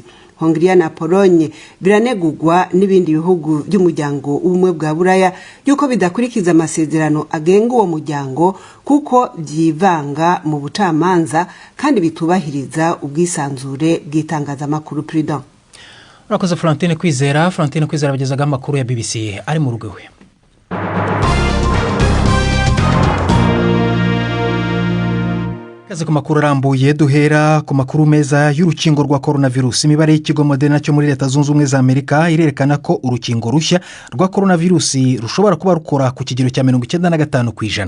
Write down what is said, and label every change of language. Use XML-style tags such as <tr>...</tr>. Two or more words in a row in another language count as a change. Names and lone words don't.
<rn>Hongria na Pologne biranegurwa n'ibindi bihugu by'umuryango w'umwe bwa Buraya yuko bidakurikiza amasezerano agenga uwo muryango kuko byivanga mu bucamanza kandi bitubahiriza ubwisanzure bw'itangazamakuru. Prudent.</rn> <rw>Urakoze Florentine Kwizera bagezaga amakuru ya BBC ari mu rugo we.</rw> <rn>Kaze ku makuru arambuye duhera ku makuru meza y'urukingo rwa coronavirus.</rn> <rw>Imibare y'ikigo Moderna cyo muri Leta Zunze Ubumwe za Amerika irerekana ko urukingo rushya rwa coronavirus rushobora kuba rukora ku kigero cya 95%.</rw>